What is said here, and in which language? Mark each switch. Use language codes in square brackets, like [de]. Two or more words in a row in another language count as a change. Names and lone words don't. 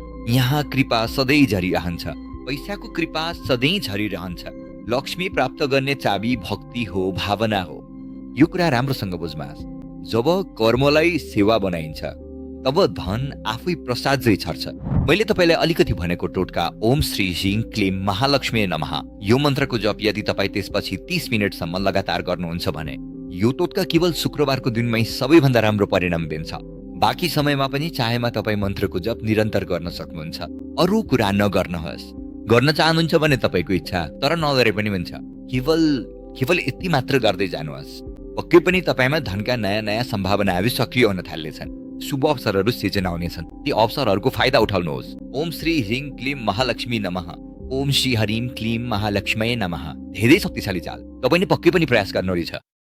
[ne] यहाँ कृपा सधैँ झरिरहन्छ, पैसाको कृपा सधैँ झरिरहन्छ। लक्ष्मी प्राप्त गर्ने चाबी भक्ति हो, भावना हो। यो कुरा राम्रोसँग बुझ्नुहोस्। जब कर्मलाई सेवा बनाइन्छ तब धन आफै प्रसाद झै छर्छ। मैले तपाईलाई अलिकति भनेको टोटका [sa] ओम श्री ह्रीम क्लीम महालक्ष्मी नमः [ne] यो मन्त्रको जप यदि तपाई त्यसपछि 30 मिनेटसम्म लगातार गर्नुहुन्छ भने यो टोटका केवल शुक्रबारको दिनमै सबैभन्दा राम्रो परिणाम दिन्छ। बाँकी समयमा पनि चाहेमा तपाई मन्त्रको जप निरन्तर गर्न सक्नुहुन्छ। अरू कुरा नगर्नुहोस्। गर्न चाहनुहुन्छ भने तपाईको इच्छा, तर नगरे पनि हुन्छ। केवल यति मात्र गर्दै जानुहोस्। पक्कै पनि तपाईमा धनका नयाँ नयाँ सम्भावनाहरू सक्रिय हुन थाल्नेछन्। शुभ अवसरहरू सिर्जना हुनेछन्। ती अवसरहरूको फाइदा उठाउनुहोस्। [sa] ओम श्री ह्रीम क्लीम महालक्ष्मी नमः। ओम श्री हरिम क्लीम महालक्ष्मी नमः। [ne] धेरै शक्तिशाली चाल। तपाईले पक्कै पनि प्रयास गर्नुहुनेछ।